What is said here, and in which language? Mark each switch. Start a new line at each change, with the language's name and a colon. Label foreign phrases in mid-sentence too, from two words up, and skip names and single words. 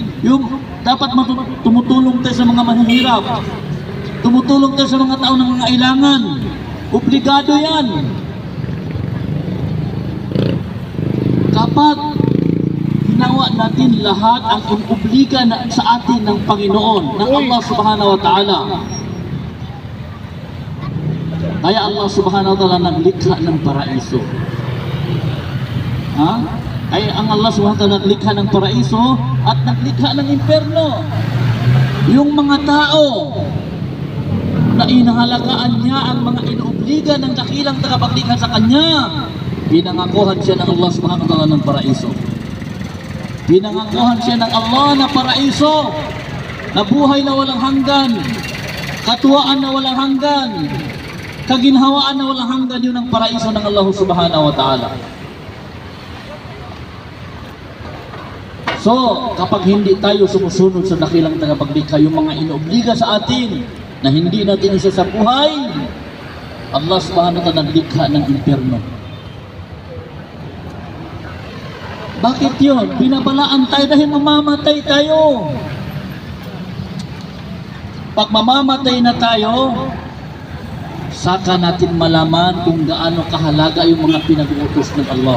Filipino: Yung dapat tumutulong tayo sa mga mahihirap, tumutulong tayo sa mga tao ng mga kailangan. Obligado yan. Kapag ginawa natin lahat ang inobliga sa atin ng Panginoon, ng
Arabic: الله سبحانه وتعالى.
Filipino: Kaya
Arabic: الله سبحانه وتعالى
Filipino: naglikha ng paraiso. Ay ang
Arabic: الله سبحانه وتعالى
Filipino: naglikha ng paraiso at naglikha ng impyerno. Yung mga tao na inahalagaan niya ang mga inobliga inuobliga ng dakilang tagapaglikha sa kanya, pinangakuhan siya ng
Arabic: الله سبحانه وتعالى
Filipino: ng paraiso. Pinangakuhan siya ng Allah na paraiso, na buhay na walang hanggan, katuwaan na walang hanggan, kaginhawaan na walang hanggan. Yun ang paraiso ng
Arabic: الله سبحانه وتعالى.
Filipino: So, kapag hindi tayo sumusunod sa dakilang tagapaglikha, yung mga inobliga sa atin na hindi natin isa sa buhay,
Arabic: الله سبحانه وتعالى naglikha ng impyerno.
Filipino: Bakit yun? Binabalaan tayo dahil mamamatay tayo. Pag mamamatay na tayo, saka natin malaman kung gaano kahalaga yung mga pinag-uutos ng Allah.